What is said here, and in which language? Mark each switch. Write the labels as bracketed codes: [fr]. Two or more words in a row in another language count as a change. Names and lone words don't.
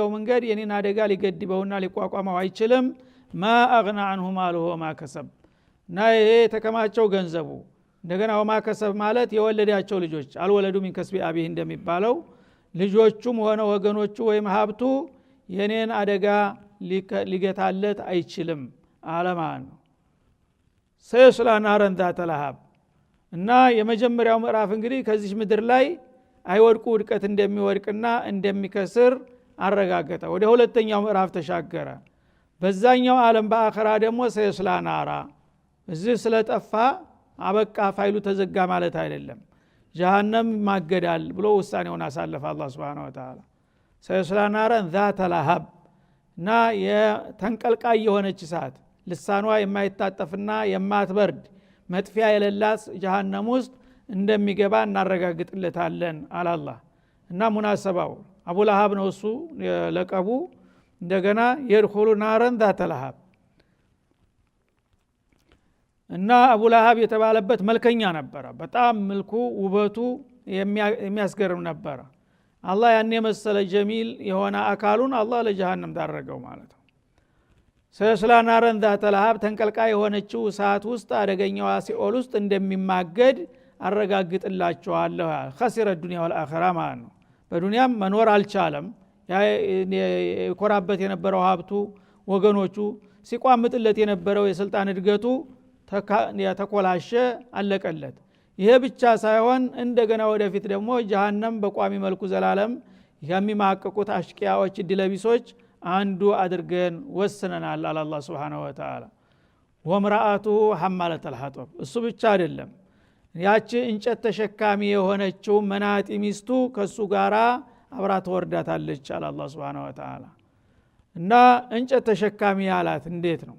[am] መንገድ የኔን አደጋ ሊገድበውና ሊቋቋመው አይችልም። [ar] ما أغنى عنه ماله وما كسب [am] እና ይሄ የተከማቸው ገንዘቡ እንደገና ወማ ከሰብ ማለት የወለዳቸው ልጆች አልወለዱ [ar] من كسب أبيه [am] እንደሚባለው ልጆቹም ሆነ ወገኖቹ ወይም ሀብቱ የኔን አደጋ ሊገታለት አይችልም አለማን ነው። [ar] سيصلى نارا ذات لهب [am] እና የመጀመሪያው ምዕራፍ እንግዲህ ከዚህ ምድር ላይ አይወድቁ ውድቀት እንደሚወድቅና እንደሚከስር አረጋገጠ። ወደ ሁለተኛው ምዕራፍ ተሻገረ። በዛኛው ዓለም በአኺራ ደግሞ [ar] سيصلى نارا [am] እዚህ ስለጠፋ አበቃ ፋይሉ ተዘጋ ማለት አይደለም። ጀሃነም ማገዳል ብሎ ውሳኔውን አሳለፈ አላህ [ar] سبحانه وتعالى። سيصلى نارا ذات لهب [am] እና የተንቀልቃይ የሆነች እሳት ልሳኗ የማይታጠፍና የማትበርድ መጥፊያ የሌላት ጀሃነም ውስጥ እንደሚገባ እናረጋግጥለታለን አላህ። እና ሙናሰባው አቡ ለሃብ ነው እሱ ለቀቡ። እንደገና [ar] يدخل نارا ذات لهب [am] እና አቡ ለሃብ የተባለበት መልከኛ ነበረ። በጣም መልኩ ውበቱ የሚያስገርም ነበረ። አላህ ያን የመሰለ ጀሚል የሆነ አካሉን አላህ ለጀሃነም ዳረገው ማለት ነው። [ar] سيصلى نارا ذات لهب [am] ተንቀልቃ የሆነችው እሳት ውስጥ አደገኛው ሲኦል ውስጥ እንደሚማገድ አረጋግጥላችኋለሁ። [ar] خسر الدنيا والآخرة [am] ማለት ነው። በዱንያም መኖር አልቻለም። የኮራበት የነበረው ሀብቱ ወገኖቹ ሲቋምጥለት የነበረው የስልጣን እድገቱ ተኮላሸ አለቀለት። ይሄ ብቻ ሳይሆን እንደገና ወደፊት ደግሞ ጀሃነም በቋሚ መልኩ ዘላለም የሚማቀቁት አሽቂያዎች ድለቢሶች አንዱ አድርገን ወስነናል አለ አላህ [ar] سبحانه وتعالى። وامرأته حمالة الحطب [am] እሱ ብቻ አይደለም ያቺ እንጨት ተሸካሚ የሆነችው መናጢ ሚስቱ ከሱ ጋራ አብራ ተወርዳታለች አለ አላህ [ar] سبحانه وتعالى። [am] እና እንጨት ተሸካሚ ያላት እንዴት ነው?